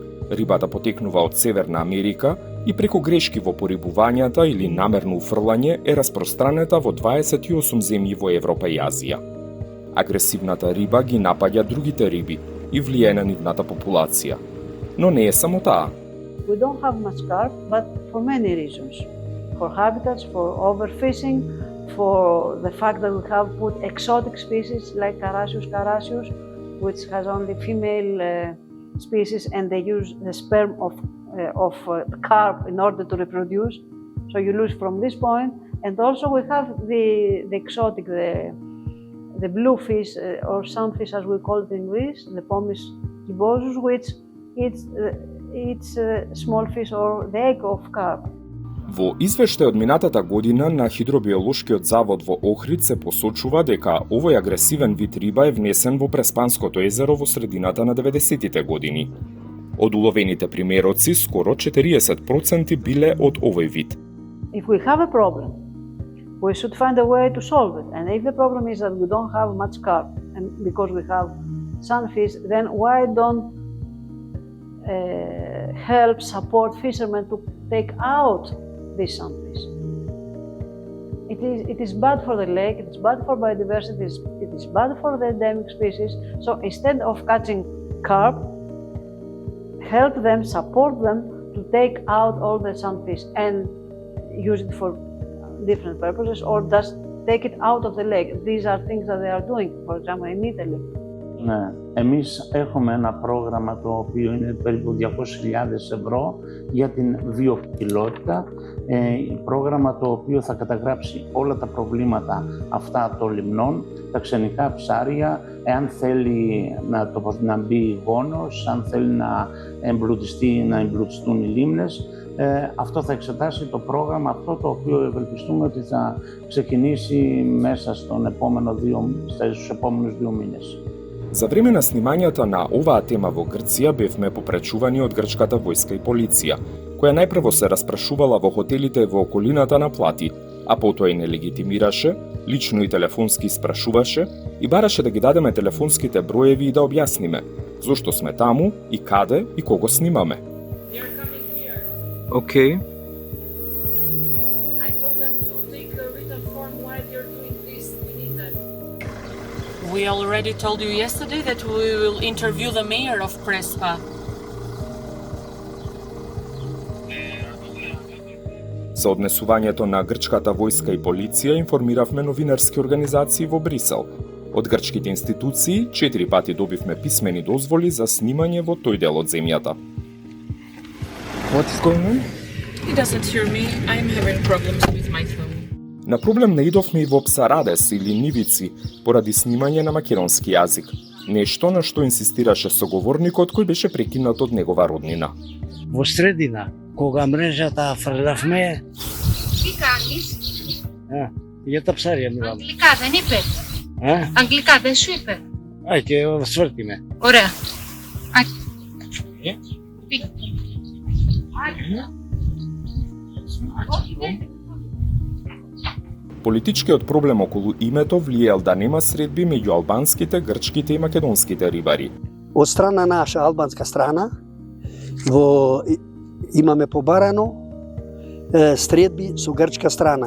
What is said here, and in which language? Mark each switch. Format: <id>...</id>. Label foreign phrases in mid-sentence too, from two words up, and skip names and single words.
<mk>Рибата потекнува од Северна Америка и преку грешки во порибувањата или намерно уфрлање е распространета во 28 земји во Европа и Азија. Агресивната риба ги напаѓа другите риби и влијае на нивната популација. Но не е само таа.</mk> <en>We don't have much carp, but for many reasons. For habitats, for overfishing, for the fact that we have put exotic species like Carassius carassius, which has only female species, and they use the sperm of the carp in order to reproduce. So you lose from this point. And also we have the exotic, the blue fish or sunfish as we call it in Greece, the Pommis gibosus, which eats small fish or the egg of carp.</en> <mk>Во извештај од минатата година на Хидробиолошкиот завод во Охрид се посочува дека овој агресивен вид риба е внесен во Преспанското езеро во средината на 90-тите години. Од уловените примероци, скоро 40% биле од овој вид.</mk> <en>If we have a problem, we should find a way to solve it. And if the problem is that we don't have much carp, and because we have sunfish, then why don't help support fishermen to take out these sunfish? It is bad for the lake, it is bad for biodiversity, it is bad for the endemic species. So instead of catching carp, help them, support them to take out all the sunfish and use it for different purposes, or just take it out of the lake. These are things that they are doing, for example, in Italy.</en> <el>Ναι, εμείς έχουμε ένα πρόγραμμα το οποίο είναι περίπου 200.000 ευρώ για την βιοποικιλότητα. Πρόγραμμα το οποίο θα καταγράψει όλα τα προβλήματα αυτά των λιμνών, τα ξενικά ψάρια, εάν θέλει να μπει γόνος, αν θέλει να εμπλουτιστούν οι λίμνες. Αυτό θα εξετάσει το πρόγραμμα αυτό, το οποίο ευελπιστούμε ότι θα ξεκινήσει μέσα στους επόμενους 2 μήνες.</el> <mk>За време на снимањата на оваа тема во Грција бевме попречувани од грчката војска и полиција, која најпрво се распрашувала во хотелите во околината на Плати, а потоа и не легитимираше, лично и телефонски спрашуваше и бараше да ги дадеме телефонските броеви и да објасниме зошто сме таму и каде и кого снимаме.</mk> <en>Okay. I told them to take a written form why they're doing this. We need that. We already told you yesterday that we will interview the mayor of Prespa.</en> <mk>За однесувањето на грчката војска и полиција информиравме новинарски организации во Брисел. Од грчките институции 4 пати добивме писмени дозволи за снимање во тој дел од земјата.</mk> <en>What is going on? He doesn't hear me. I'm having problems with my phone.</en> <mk>На проблем наидовме и во Псарадес или Нивици поради снимање на македонски јазик. Нешто на што инсистираше соговорникот кој беше прекинат од негова роднина. Во средина, кога мрежата фрлавме...</mk> <el>Τι κάνεις? Για τα ψάρια μιλάμε. Αγγλικά δεν είπε. Αγγλικά δεν σου είπε. Και σφέρτη με. Ωραία.</el> <mk>Политичкиот проблем околу името влијал да нема средби меѓу албанските, грчките и македонските рибари. Од страна наша, албанска страна, имаме побарано средби со грчка страна.</mk>